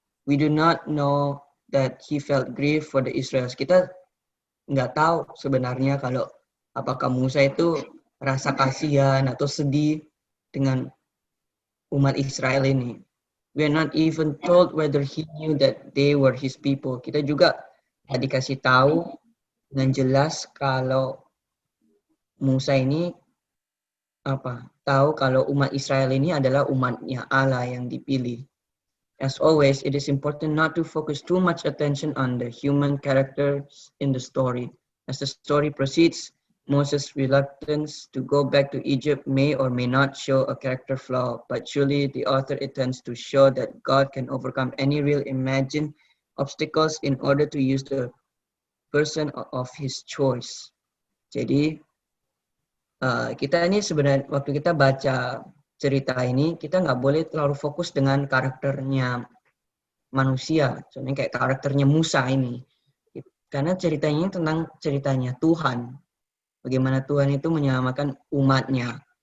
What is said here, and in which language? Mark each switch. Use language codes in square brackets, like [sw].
[en] We do not know that he felt grief for the Israelites. [id] Kita nggak tahu sebenarnya kalau apakah Musa itu rasa kasihan atau sedih dengan umat Israel ini. [en] We are not even told whether he knew that they were his people. [id] Kita juga nggak dikasih tahu dengan jelas kalau Musa ini tahu kalau umat Israel ini adalah umatnya Allah yang dipilih. [en] As always, it is important not to focus too much attention on the human characters in the story. As the story proceeds, Moses' reluctance to go back to Egypt may or may not show a character flaw, but surely the author intends to show that God can overcome any real imagined obstacles in order to use the person of his choice. [id] Jadi, kita ini sebenarnya waktu kita baca cerita ini, kita nggak boleh terlalu fokus dengan karakternya manusia. Contohnya kayak karakternya Musa ini. karena ceritanya tentang ceritanya Tuhan. Bagaimana Tuhan itu menyelamatkan umatnya.